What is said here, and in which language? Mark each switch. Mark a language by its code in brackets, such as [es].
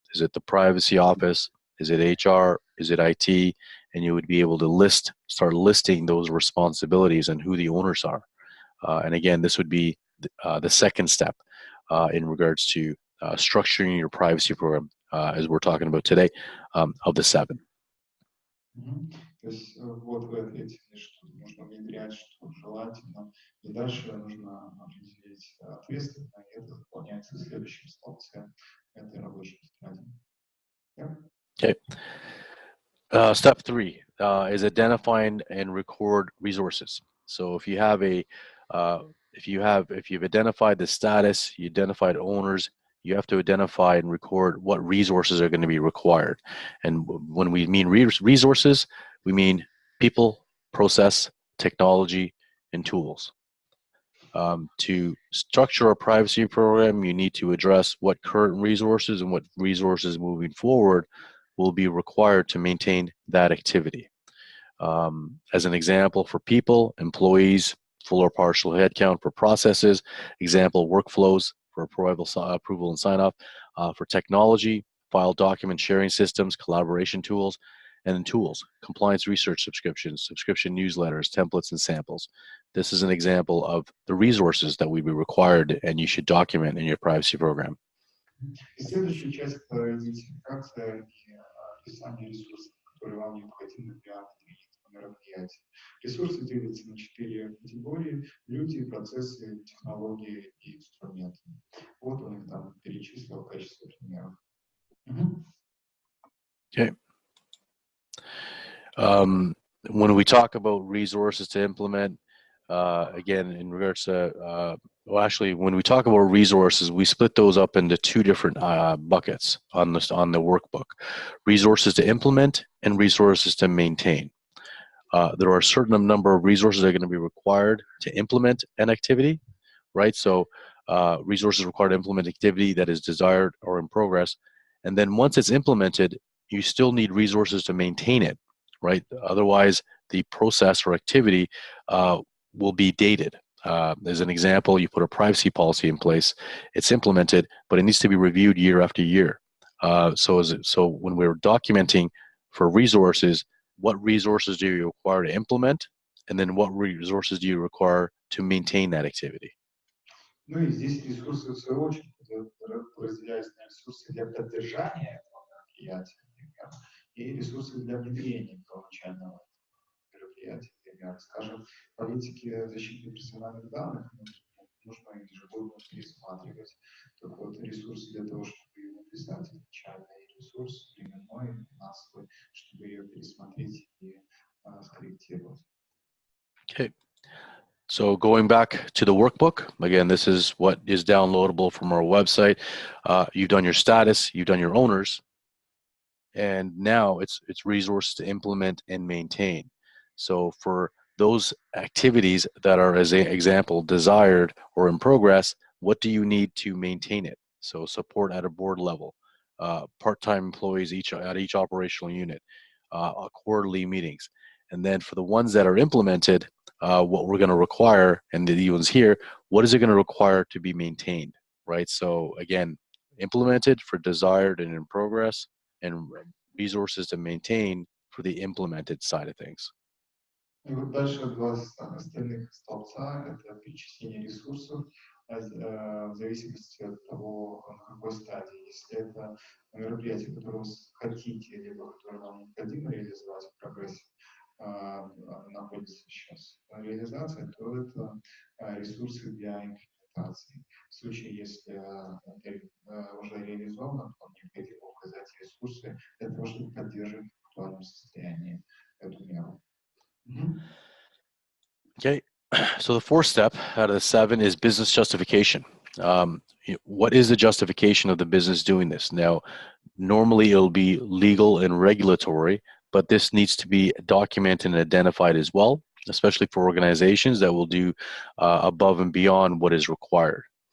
[en] Is it the Privacy Office? Is it HR? Is it IT? And you would be able to start listing those responsibilities and who the owners are. And again, this would be the second step in regards to structuring your privacy program, as we're talking about today, of the 7. [ru] То есть вот вы ответили, что нужно внедрять, что желательно, и дальше нужно определить ответственность, и это выполняется в следующем столбце этой рабочей тетради. [en] Okay. Step 3 is identifying and record resources. So if you have if you've identified the status, you identified owners, you have to identify and record what resources are going to be required. And when we mean resources, we mean people, process, technology, and tools. To structure a privacy program, you need to address what current resources and what resources moving forward will be required to maintain that activity. As an example, for people, employees, full or partial headcount. For processes, example, workflows for approval and sign-off. For technology, file document sharing systems, collaboration tools, and then tools, compliance research subscriptions, subscription newsletters, templates, and samples. This is an example of the resources that would be required and you should document in your privacy program. [ru] Следующая часть — идентификация и описание ресурсов, которые вам необходимы для мероприятия. Ресурсы делятся на 4 категории: люди, процессы, технологии и инструменты. Вот он их там перечислил в качестве примеров. [en] Okay. When we talk about resources to implement, again, in regards to, well, actually, when we talk about resources, we split those up into 2 different buckets on the workbook: resources to implement and resources to maintain. There are a certain number of resources that are going to be required to implement an activity, right? So resources required to implement activity that is desired or in progress. And then once it's implemented, you still need resources to maintain it, right? Otherwise, the process or activity will be dated. As an example, you put a privacy policy in place, it's implemented, but it needs to be reviewed year after year. So when we're documenting for resources, what resources do you require to implement, and then what resources do you require to maintain that activity? [ru] Ну и здесь ресурсы, в свою очередь, разделяются на ресурсы для поддержания этого мероприятия, например, и ресурсы для внедрения первоначального мероприятия, например. Скажем, политики защиты персональных данных нужно ежегодно пересматривать. Так вот, ресурсы для того, чтобы ее написать изначально, и ресурс временной, финансовый, чтобы ее пересмотреть и скорректировать. [en] Okay. So going back to the workbook, again, this is what is downloadable from our website. You've done your status, you've done your owners, and now it's resources to implement and maintain. So for those activities that are, as an example, desired or in progress, what do you need to maintain it? So support at a board level, part-time employees at each operational unit, quarterly meetings. And then for the ones that are implemented, what we're going to require, and the ones here, what is it going to require to be maintained, right? So again, implemented for desired and in progress, and resources to maintain for the implemented side of things. [ru] И вот дальше 2 остальных столбца — это перечисление ресурсов в зависимости от того, на какой стадии. Если это мероприятие, которое вы хотите, либо которое вам необходимо реализовать в прогрессе, находится сейчас реализация, то это ресурсы для имплементации. В случае, если это уже реализовано, то необходимо указать ресурсы для того, чтобы поддерживать в актуальном состоянии эту меру. [en] Okay, so the fourth step out of the 7 is business justification. What is the justification of the business doing this? Now, normally it'll be legal and regulatory, but this needs to be documented and identified as well, especially for organizations that will do above and beyond what is required.